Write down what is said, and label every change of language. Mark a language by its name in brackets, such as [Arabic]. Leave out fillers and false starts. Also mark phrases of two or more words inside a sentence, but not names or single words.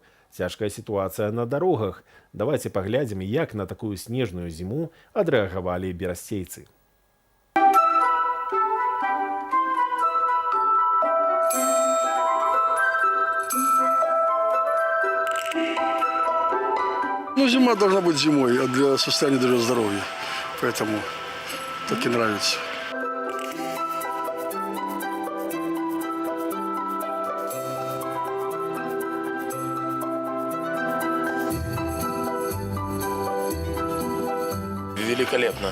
[Belarusian] Цяжкая сітуацыя на дарогах. Давайте паглядзім, як на такую снежную зіму адрэагавалі берасцейцы. [Russian] Ну, зима должна быть зимой, для состояния даже здоровья. Поэтому так и нравится. Великолепно.